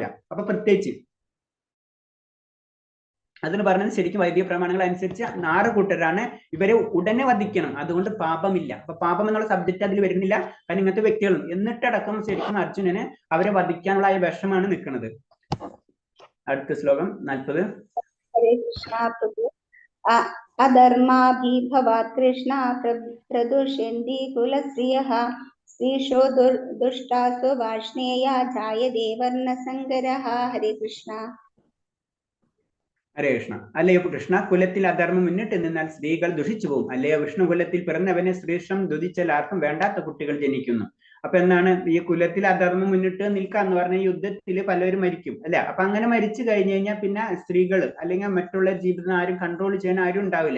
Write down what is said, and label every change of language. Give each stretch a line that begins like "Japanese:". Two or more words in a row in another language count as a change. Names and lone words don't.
Malayalam: അപ്പൊ പ്രത്യേകിച്ച് അതിന് പറഞ്ഞത് ശരിക്കും വൈദിക പ്രമാണങ്ങൾ അനുസരിച്ച് 6 കൂട്ടരാണ് ഇവരെ ഉടനെ വധിക്കണം, അതുകൊണ്ട് പാപമില്ല. അപ്പൊ പാപം എന്നുള്ള സബ്ജക്ട് അതിൽ വരുന്നില്ല, കാരണം ഇങ്ങനത്തെ വ്യക്തികളും. എന്നിട്ടടക്കം ശരിക്കും അർജുനന് അവരെ വധിക്കാനുള്ള ആ വിഷമാണ് നിൽക്കുന്നത്. അടുത്ത ശ്ലോകം 40.
Sanskrit: हरे कृष्णा प्रभु. अधर्माभिभवात् कृष्ण प्रदुष्यन्ति कुलश्रियः स्त्रीषु दुष्टासु वार्ष्णेया जायते वर्णसङ्करः. हरे कृष्ण.
Malayalam: ഹരേ കൃഷ്ണ. അല്ലയോ കൃഷ്ണ, കുലത്തിൽ അധർമ്മം മുന്നിട്ട് നിന്നാൽ സ്ത്രീകൾ ദുഷിച്ചു പോകും. അല്ലയോ വിഷ്ണു, കുലത്തിൽ പിറന്നവനെ സ്ത്രീഷം ദുതിച്ചാൽ ആർക്കും വേണ്ടാത്ത കുട്ടികൾ ജനിക്കുന്നു. അപ്പൊ എന്താണ് ഈ കുലത്തിൽ അധർമ്മം മുന്നിട്ട് നിൽക്കാന്ന് പറഞ്ഞ യുദ്ധത്തിൽ പലരും മരിക്കും അല്ലെ. അപ്പൊ അങ്ങനെ മരിച്ചു കഴിഞ്ഞു കഴിഞ്ഞാൽ പിന്നെ സ്ത്രീകൾ അല്ലെങ്കിൽ മറ്റുള്ള ജീവിതം ആരും കൺട്രോൾ ചെയ്യാൻ ആരും ഉണ്ടാവില്ല.